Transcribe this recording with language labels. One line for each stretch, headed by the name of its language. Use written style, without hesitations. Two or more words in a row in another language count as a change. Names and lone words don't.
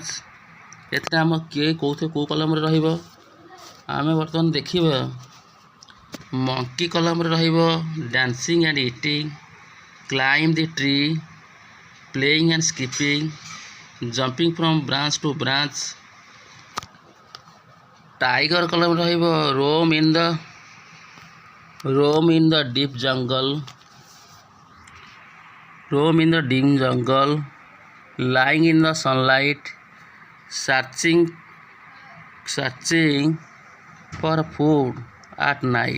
Odia: ଏଥିରେ ଆମ କେଉଁ କଲମରେ ରହିବ? ଆମେ ବର୍ତ୍ତମାନ ଦେଖିବା ମଙ୍କି କଲମରେ ରହିବ
English: dancing and eating, climb the tree, playing and skipping, jumping from branch to branch.
Odia: ଟାଇଗର କଲମ ରହିବ
English: roam in the deep jungle, lying in the sunlight, searching for food at night.